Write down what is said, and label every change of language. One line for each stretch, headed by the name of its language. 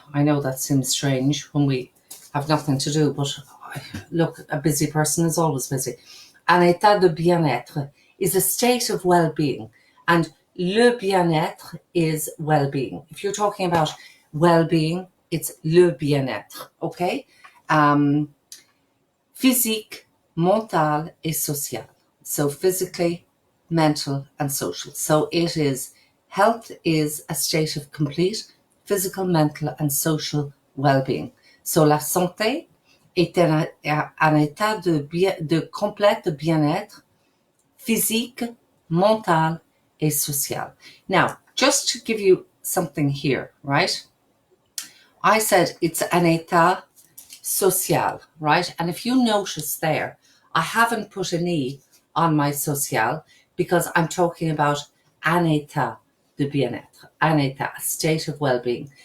English: I know that seems strange when we have nothing to do, but look, a busy person is always busy.
French: Un état de bien-être
English: is a state of well-being, and
French: le bien-être
English: is well-being. If you're talking about well-being, it's
French: le bien-être,
English: okay?
French: Physique, mental, et social.
English: So physically, mental, and social. So it is, health is a state of complete physical, mental, and social well-being.
French: So la santé est un état de complète bien-être physique, mental, et social.
English: Now, just to give you something here, right? I said it's an état social, right? And if you notice there, I haven't put an E on my social because I'm talking about
French: un état de bien-être, un état,
English: a state of well-being.